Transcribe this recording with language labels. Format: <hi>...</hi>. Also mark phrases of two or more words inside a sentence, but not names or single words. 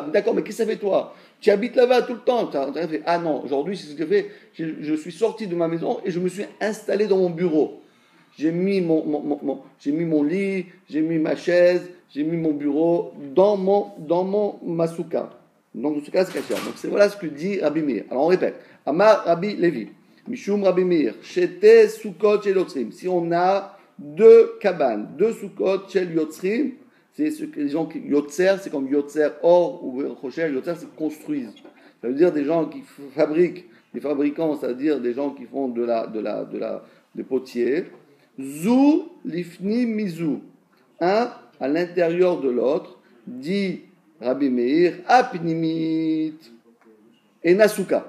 <fr>D'accord, mais qu'est-ce que ça fait toi? Tu habites là-bas tout le temps. T'as fait, ah non, aujourd'hui, c'est ce que j'ai fait. Je suis sorti de ma maison et je me suis installé dans mon bureau. J'ai mis mon lit, j'ai mis ma chaise, j'ai mis mon bureau dans ma souka. Donc, le souka, c'est kasher. Donc, voilà ce que dit Rabbi Meir. Alors, on répète.</fr> <he>אמר רבי לוי. משום רבי מאיר. שתי סוכות של יוצרים.</he> <fr>Si on a 2 cabanes, 2</fr> <he>סוכות של יוצרים,</he> <fr>c'est ce que les gens qui yotzer, c'est comme</fr> <he>יוצר אור</he> <fr>ou rocher. Yotzer, c'est construisent. Ça veut dire des gens qui fabriquent, des fabricants, c'est-à-dire des gens qui font des potiers.</fr> <he>זו לפנים מזו.</he> <fr>Un à l'intérieur de l'autre, dit Rabbi Meir,</fr> <he>הפנימית אינה סוכה.</he>